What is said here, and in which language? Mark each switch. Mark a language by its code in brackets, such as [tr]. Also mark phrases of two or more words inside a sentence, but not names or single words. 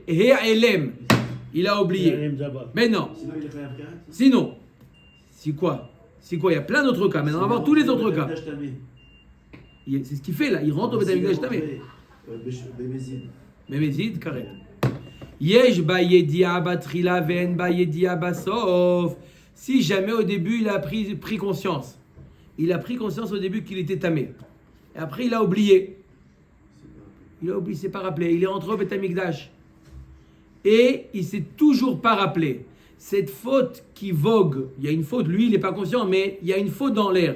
[fr] Et elem, il a oublié. Mais non. Sinon, c'est quoi? Il y a plein d'autres cas. Maintenant, on va voir tous les autres cas. C'est ce qu'il fait là. Il rentre au Beth Amikdash tamé. Mémézid, carré. [he] יש בה ידיעה בתחילה ויש בה ידיעה בסוף. [fr] Si jamais au début il a pris conscience. Il a pris conscience au début qu'il était tamé. Et après, il a oublié. Il a oublié, il ne s'est pas rappelé. Il est rentré au Beth Amikdash. Et il ne s'est toujours pas rappelé. cette faute qui vogue, il y a une faute, lui il n'est pas conscient, mais il y a une faute dans l'air.